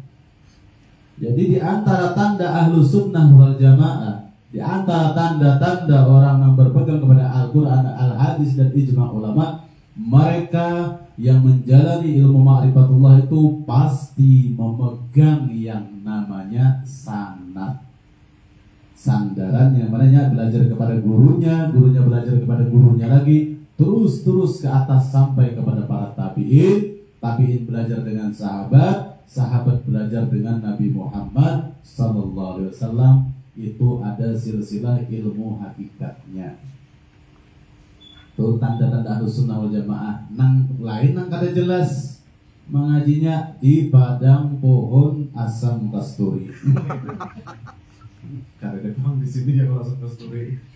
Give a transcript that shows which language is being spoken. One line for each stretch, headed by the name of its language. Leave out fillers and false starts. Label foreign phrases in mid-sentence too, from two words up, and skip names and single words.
Indonesian: Jadi di antara tanda
Arabic: ahlu sunnah wal jamaah,
Indonesian: di antara tanda-tanda orang yang berpegang kepada Al-Quran, Al-Hadis dan ijma' ulama, mereka yang menjalani ilmu ma'rifatullah itu pasti memegang yang namanya sanad. Sandaran yang mananya belajar kepada gurunya, gurunya belajar kepada gurunya lagi, terus ke atas sampai kepada para tabi'in, tabi'in belajar dengan sahabat, sahabat belajar dengan Nabi Muhammad
Arabic: Sallallahu Alaihi Wasallam.
Indonesian: Itu ada silsilah ilmu hakikatnya. Itu tanda-tanda
Arabic: Ahlus Sunnah wal Jamaah.
Banjar: Nang lain nang kada jelas mengajinya di padang pohon asam kasturi. Kada ketang di sini ya kalau asam kasturi.